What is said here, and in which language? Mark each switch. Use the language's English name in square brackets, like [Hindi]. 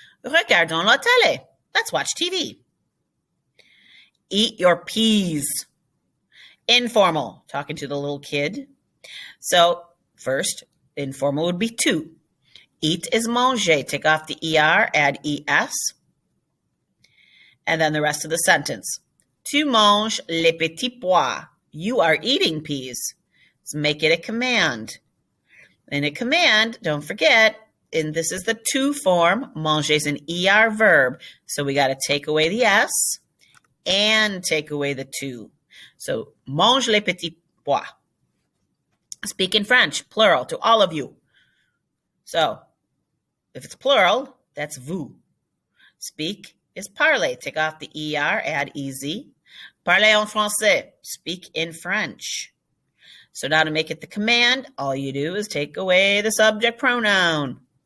[French] Regardons la télé. [English] Let's watch TV. Eat your peas. Informal, talking to the little kid. So first, informal would be tu. Eat is manger. Take off the er, add es. And then the rest of the sentence. [French] Tu manges les petits pois. [English] You are eating peas. Let's make it a command. In a command, don't forget, and this is the tu form. Manger is an er verb. So we got to take away the s and take away the tu. So, [French] mange les petits pois. [English] Speak in French, plural, to all of you. So, if it's plural, that's vous. Speak is parler. Take off the er, add ez. [French] Parler en français. [English] Speak in French. So now to make it the command, all you do is take away the subject pronoun.